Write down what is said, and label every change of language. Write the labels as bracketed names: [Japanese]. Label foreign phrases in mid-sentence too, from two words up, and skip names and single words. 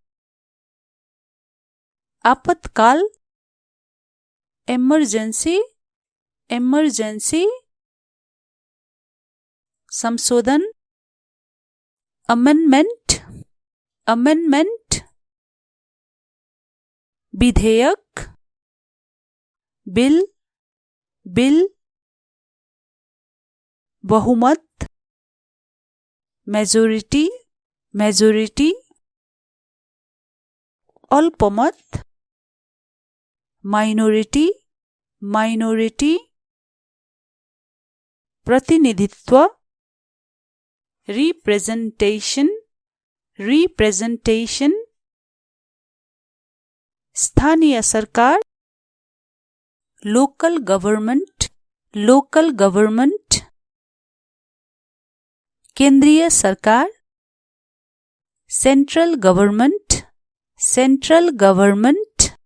[English] आपातकाल emergency emergency, संशोधन amendment amendment, विधेयक bill bill, बहुमत majority majority, अल्पमत minority minority, प्रतिनिधित्व representation representation, [Hindi] स्थानीय सरकार [English] local government local government, [Hindi] केंद्रीय सरकार [English] central government central government,